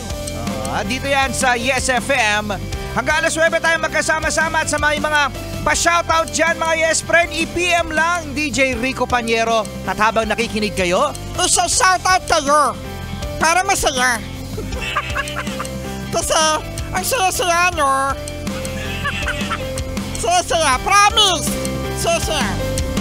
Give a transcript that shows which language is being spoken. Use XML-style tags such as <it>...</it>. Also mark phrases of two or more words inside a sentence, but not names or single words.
<tl>Dito yan sa Yes FM. Hanggang alas 9 tayo magkasama-sama at sa mga pa-shoutout dyan mga</tl> <en>yes friend,</en> <tl>i-PM lang DJ Rico Panyero. At habang nakikinig kayo, isa-shoutout kayo para masaya. Kasi ang saya-saya nyo. Saya-saya, promise! Saya-saya.</tl>